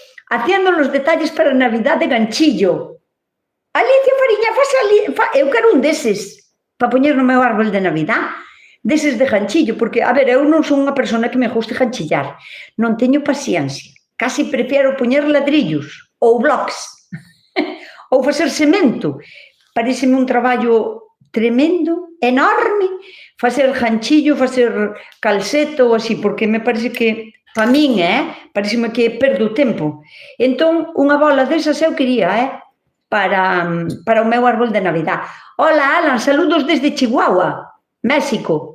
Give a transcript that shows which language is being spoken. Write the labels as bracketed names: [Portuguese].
[Spanish] Haciendo los detalles para Navidad de Ganchillo. [Galician] Alicia Fariña, eu quero un deses para poñer no meu árbol de Navidad, deses de ganchillo, porque, a ver, eu non son unha persona que me guste ganchillar, non teño paciencia, casi prefiero poñer ladrillos ou blocks ou facer cemento. Pareceme un traballo tremendo, enorme, facer ganchillo, facer calceto ou así, porque me parece que para min, pareceme que perdo tempo. Entón, unha bola desas eu quería, para o meu árbol de Navidad. [Spanish] Hola, Alan, saludos desde Chihuahua, México.